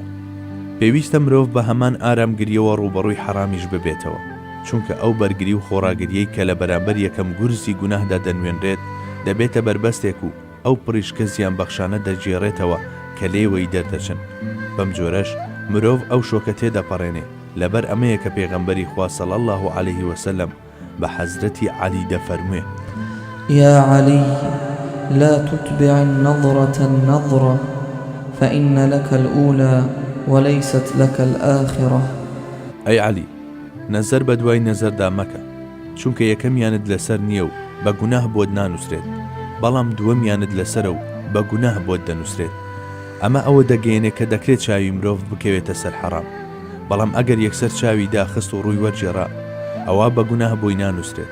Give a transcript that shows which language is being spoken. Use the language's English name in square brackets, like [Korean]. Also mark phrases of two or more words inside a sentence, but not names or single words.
[Central Kurdish] پێویستە مرۆڤ بە هەمان ئارامگریەوە ڕوبەڕووی حەرامیش ببێتەوە، چونکە ئەو بەرگری و خۆڕاگریەی کە لە بەرامبەر یەکەم گورزی گوناهدا دەنوێنرێت دەبێتە بربەستێک و ئەو پڕیشکە زیان بەخشانە دەجێڕێتەوە کە لێوەی دەردەچن. بەم جۆرەش مرۆڤ ئەو شۆکە تێدەپەڕێنێ. لەبەر ئەمەیە کە پێغەمبەری خوا [Arabic] صلی الله عليه وسلم [Central Kurdish] بە حەزرەتی عەلی دەفەرموێ: [Arabic] يا علي لا تتبع النظرة النظرة فإن لك الأولى وليست لك الآخرة. [Central Kurdish] ئەی عەلی، نەزەر بە دوای نەزەردا مەکە، چونکە یەکەمیانت لەسەر نییە و بە گوناه بۆت نانووسرێت، بەڵام دووەمیانت لەسەرە و بە گوناه بۆت دەنووسرێت. ئەمە ئەوە دەگەیەنێت کە دەکرێت چاوی مرۆڤ بکەوێتە سەر حەرام، بەڵام ئەگەر یەکسەر چاوی داخست و ڕووی وەرجێڕا ئەوە بە گوناه بۆی نانووسرێت.